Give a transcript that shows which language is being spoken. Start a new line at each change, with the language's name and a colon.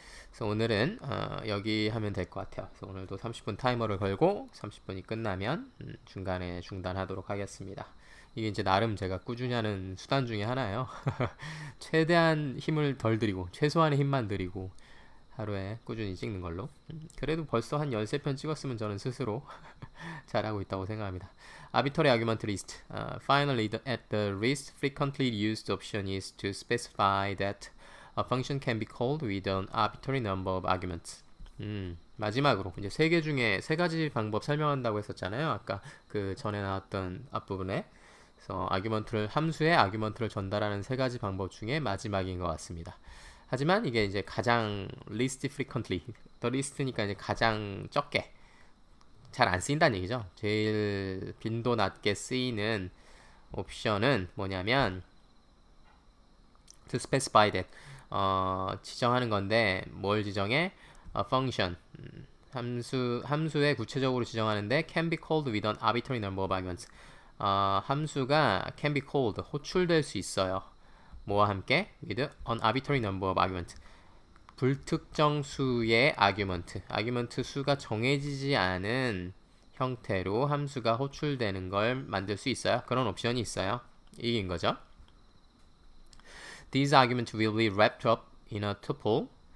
Korean: 그래서 오늘은 여기 하면 될 것 같아요. 그래서 오늘도 30분 타이머를 걸고 30분이 끝나면 중간에 중단하도록 하겠습니다. 이게 이제 나름 제가 꾸준히 하는 수단 중에 하나예요. 최대한 힘을 덜 들이고 최소한의 힘만 들이고 하루에 꾸준히 찍는 걸로. 그래도 벌써 한 13편 찍었으면 저는 스스로 잘하고 있다고 생각합니다.
English: Arbitrary argument list. Finally, at the least frequently used option is to specify that a function can be called with an arbitrary number of arguments.
Korean: 마지막으로 이제 세 개 중에 세 가지 방법 설명한다고 했었잖아요. 아까 그 전에 나왔던 앞부분에. 그래서 함수에 아규먼트를 전달하는 세 가지 방법 중에 마지막인 것 같습니다. 하지만 이게 이제 가장
English: least frequently, the least
Korean: 니까 이제 가장 적게 잘 안 쓰인다는 얘기죠. 제일 빈도 낮게 쓰이는 옵션은 뭐냐면
English: to specify that
Korean: 지정하는 건데 뭘 지정해?
English: a function
Korean: 함수에 구체적으로 지정하는데
English: can be called with an arbitrary number of arguments.
Korean: 함수가
English: can be called
Korean: 호출될 수 있어요. 뭐와 함께?
English: with an arbitrary number of arguments.
Korean: 불특정 수의 아규먼트 수가 정해지지 않은 형태로 함수가 호출되는 걸 만들 수 있어요. 그런 옵션이 있어요. 이긴 거죠.
English: These arguments will be wrapped up in a tuple.